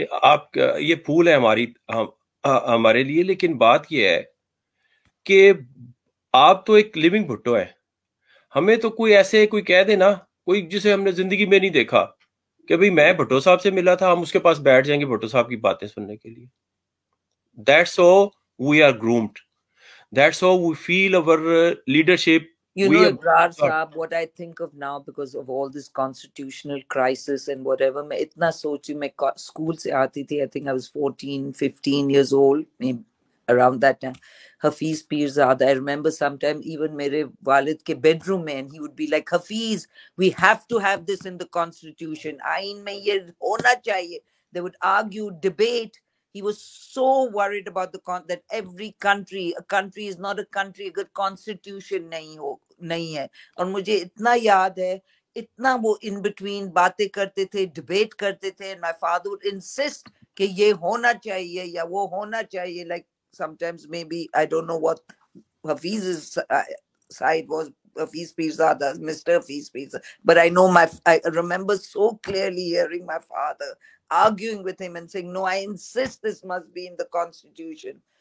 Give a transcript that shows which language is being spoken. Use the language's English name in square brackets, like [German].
[Urdu] آپ یہ پھول ہے ہمارے لیے، لیکن بات یہ ہے کہ آپ تو ایک لیونگ بھٹو ہیں. ہمیں تو کوئی ایسے کوئی کہہ دے نا، کوئی جسے ہم نے زندگی میں نہیں دیکھا، کہ بھئی میں بھٹو صاحب سے ملا تھا، ہم اس کے پاس بیٹھ جائیں گے بھٹو صاحب کی باتیں سننے کے لیے. [English] That's how we are groomed. That's how we feel our leadership. You know, Abrar sahib, what I think of now because of all this constitutional crisis and whatever, [Urdu] میں اتنا سوچی. میں اسکول سے آتی تھی, [English] I think I was 14, 15 years old, maybe around that time. Hafeez Pirzada, I remember sometime even [Urdu] میرے والد کے بیڈ روم میں, [English] and he would be like, Hafeez, we have to have this in the constitution. [Urdu] آئین میں یہ ہونا چاہیے. [English] They would argue, debate. He was so worried about that every country, a country is not a country اگر constitution نہیں ہے. [Urdu] اور مجھے اتنا یاد ہے, اتنا وہ [English] in between [Urdu] باتیں کرتے تھے, ڈبیٹ کرتے تھے, [English] and my father would insist [Urdu] کہ یہ ہونا چاہیے یا وہ ہونا چاہیے. [English] Like sometimes maybe, I don't know what Hafiz's side was, Hafiz Pirzada, Mr. Hafiz Pirzada, but I know I remember so clearly hearing my father arguing with him and saying, no, I insist this must be in the constitution.